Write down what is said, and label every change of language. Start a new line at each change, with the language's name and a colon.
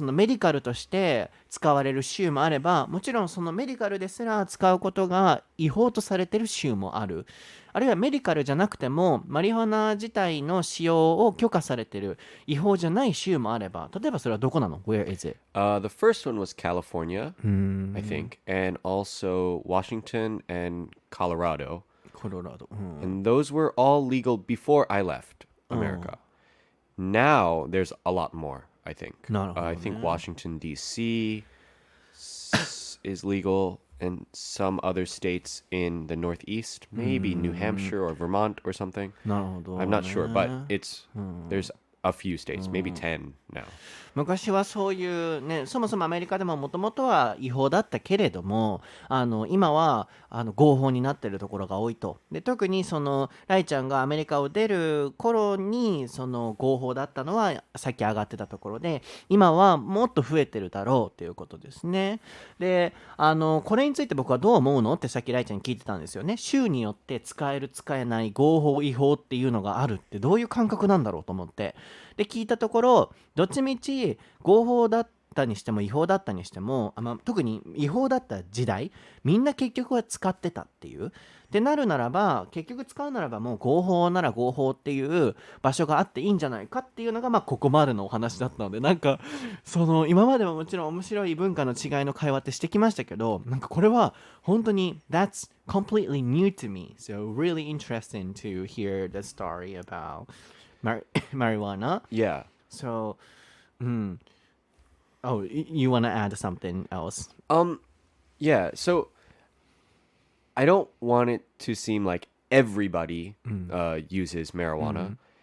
Japanese: そのメディカルとして使われる州もあれば、もちろんそのメディカルですら使うことが違法とされてる州もある。あるいはメディカルじゃなくてもマリファナ自体の使用を許可されてる違法じゃない州もあれば、例えばそれはどこなの？
English: Where is it? The first one was California, I think, and also Washington and Colorado. And those were all legal before I left America.Now there's a lot more, I think. I think Washington, D.C. is legal. and some other states in the Northeast, maybe New Hampshire or Vermont or something.
Japanese: なるほど、ね。
English: I'm not sure, but there's a few states, maybe 10 now.
Japanese: 昔はそういうね、そもそもアメリカでももともとは違法だったけれども、今は合法になっているところが多いと。で、特にそのライちゃんがアメリカを出る頃にその合法だったのはさっき上がってたところで、今はもっと増えてるだろうということですね。で、これについて僕はどう思うのってさっきライちゃんに聞いてたんですよね。州によって使える使えない合法違法っていうのがあるってどういう感覚なんだろうと思って。で聞いたところ、どっちみち合法だったにしても違法だったにしても、特に違法だった時代、みんな結局は使ってたっていう。でなるならば、結局使うならばもう合法なら合法っていう場所があっていいんじゃないかっていうのがここまでのお話だったので、なんかその今までももちろん面白い文化の違いの会話ってしてきましたけど、なんかこれは本当に
English: That's completely new to me. So really interesting to hear the story about marijuana. Yeah. So, oh, you want to add something else? Yeah, so I don't want it to seem like everybody uses marijuana.